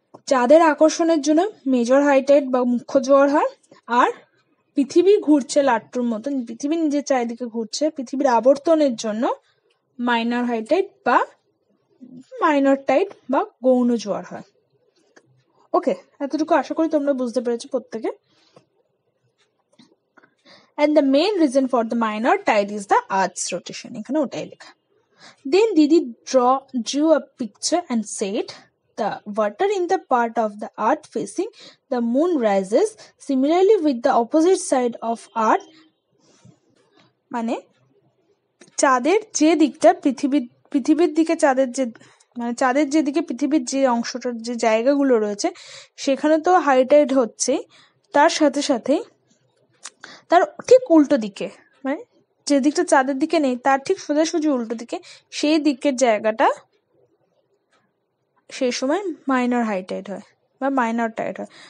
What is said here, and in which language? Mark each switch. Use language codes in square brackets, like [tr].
[bn] চাঁদের আকর্ষণের জন্য মেজর হাই টাইড বা মুখ্য জোয়ার হয়, আর পৃথিবী ঘুরছে লাট্টুর মতন, পৃথিবী নিজের চারিদিকে ঘুরছে, পৃথিবীর আবর্তনের জন্য মাইনর হাই টাইড বা মাইনর টাইড বা গৌণ জোয়ার হয়। ওকে, এতটুকু আশা করি তোমরা বুঝতে পেরেছো প্রত্যেকে। [en] And the main reason for the minor tide is the Earth's rotation. [bn] এখানে ওটাই লেখা। [en] Then Didi drew a picture and said, the water in the part of the earth facing the moon rises. Similarly, with the opposite side of earth, [bn] মানে চাঁদের যে দিকটা পৃথিবীর দিকে চাঁদের যে মানে চাঁদের যেদিকে পৃথিবীর যে অংশটার যে জায়গাগুলো রয়েছে সেখানে তো হাই টাইড হচ্ছে, তার সাথে সাথে তার ঠিক উল্টো দিকে, মানে যে দিকটা চাঁদের দিকে নেই তার ঠিক সোজাসুজি উল্টো দিকে, সেই দিকের জায়গাটা সেই সময় মাইনর হাই টাইড হয় বা মাইনর টাইড হয়।